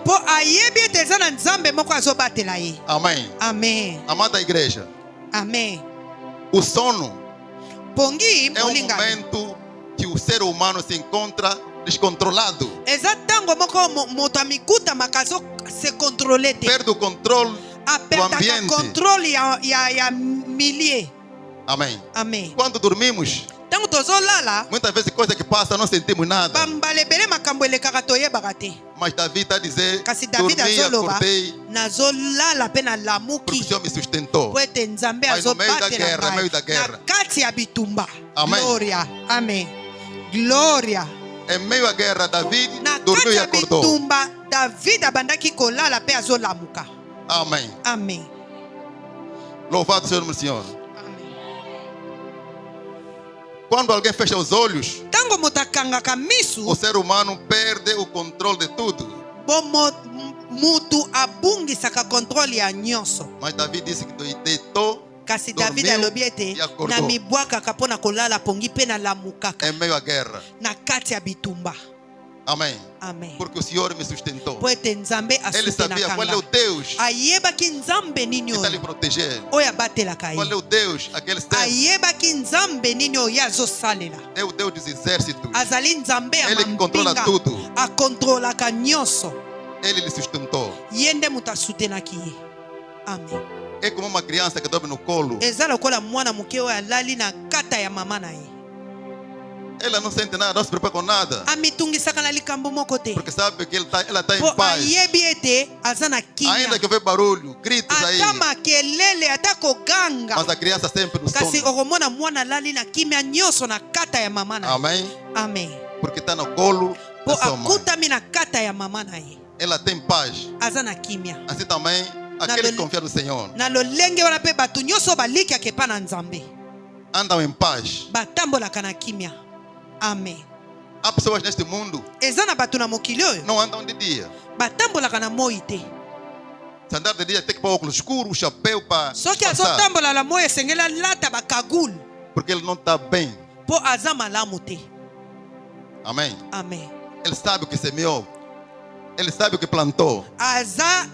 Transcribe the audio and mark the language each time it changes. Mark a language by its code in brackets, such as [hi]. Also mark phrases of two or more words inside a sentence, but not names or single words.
[ln] mpo ayebi ete eza na nzambe moko azobatela ye. [pt] Amém. [ln] Amen. [pt] Amada igreja, [ln] Amen. [pt] o sono [ln] pongi [pt] é um [ln] molingami [pt] momento que o ser humano se encontra descontrolado, [ln] eza ntango moko moto amikutamaka se kontrole te [pt] perde o controle do [ln] aperdaka [pt] ambiente. [ln] kontrole ya milie. [pt] Amém. [ln] Amen. [pt] Quando dormimos, [ln] ntango tozolala [pt] muitas vezes coisa que passa não sentimos nada. [ln] bambala ebele makambo elekaka toyebaka te [pt] Mas Davi está a dizer, [ln] kasi david [pt] dormi e [ln] azoloba [pt] acordei [ln] nazolala mpe [pt] porque o [ln] nalamuki [pt] Senhor me sustentou. [ln] po ete nzambe [pt] Mas no meio da [ln] azobatela [pt] guerra, no meio da [ln] ngai [pt] guerra. [ln] na kati ya bitumba. Amen. Gloria. Amen. Gloria. [pt] Em meio à guerra, David [ln] Na [pt] dormiu [ln] kati [pt] e [ln] ya [pt] acordou. [ln] bitumba david abandaki kolala mpe azolamuka. [pt] Amém. [ln] Amen. [pt] Louvado seja o nome do Senhor. [ln] Amen. [pt] Quando alguém fecha os olhos, [ln] ntango moto akangaka misu [pt] o ser humano perde o controle de tudo. [ln] bo mutu abungisaka kontrole ya nyonso. [pt] Mas Davi disse que deitou [ln] kasi [pt] dormiu [ln] david alobi ete [pt] e acordou. [ln] na mibwakaka mpo na kolala pongi mpe nalamukaka [pt] em meio à guerra. [ln] na kati ya bitumba. [pt] Amém. [ln] Amen. [pt] Porque o Senhor me sustentou. [ln] po ete nzambe [pt] Ele sabia [ln] asutenaka [pt] qual é o [ln] nga [pt] Deus [ln] ayebaki nzambe nini [pt] que está lhe [ln] oyo [pt] proteger. [ln] oyo abatelaka [pt] Qual é [ln] ye [pt] o Deus, aquele ser? [ln] ayebaki nzambe nini oyo ye azosalela [pt] É o Deus dos exércitos. [ln] azali nzambe ya [pt] Ele que controla [ln] mampinga [pt] tudo. [ln] akontrolaka nyonso [pt] Ele lhe sustentou. [ln] ye nde moto asutenaki ye. Amen. [pt] É como uma criança que dorme no colo. [ln] eza lokola mwana moke oyo alali na kata ya mama na ye [pt] Ela não sente nada, não se preocupa com nada. [ln] amitungisaka na likambo moko te [pt] Porque sabe que ela está [ln] po [pt] em paz. [ln] ayebi ete aza na kimia [pt] Ainda que houver barulho, gritos aí. [ln] ata makelele ata koganga [pt] Mas a criança sempre no [ln] kasi [pt] sono. [ln] okomona mwana alali na kimia nyonso na kata ya mama na ye. [pt] Amém. [ln] Amen. [pt] Porque está no colo, [ln] po [pt] da sua mãe. [ln] akutami na kata ya mama na ye. [pt] Ela tem paz. [ln] Aza na kimia. [pt] Assim também, aquele que confia no Senhor [ln] Na lolenge wana pe batu nyonso balikiaka epa na Nzambe [pt] andam em paz. [ln] batambolaka na kimia. Amen. [pt] Há pessoas neste mundo [ln] Eza na batu na mokili oyo [pt] não andam de dia. [ln] batambolaka na moi te. [pt] Se andar de dia tem que pôr óculos escuros, chapéu para [ln] Soki [pt] passar. [ln] azotambola na moi esengeli alata bakagule [pt] Porque ele não está bem. [ln] po aza malamu te. [pt] Amém. [ln] Amen. [pt] Ele sabe o que semeou. Ele sabe o que plantou. [ln] Aza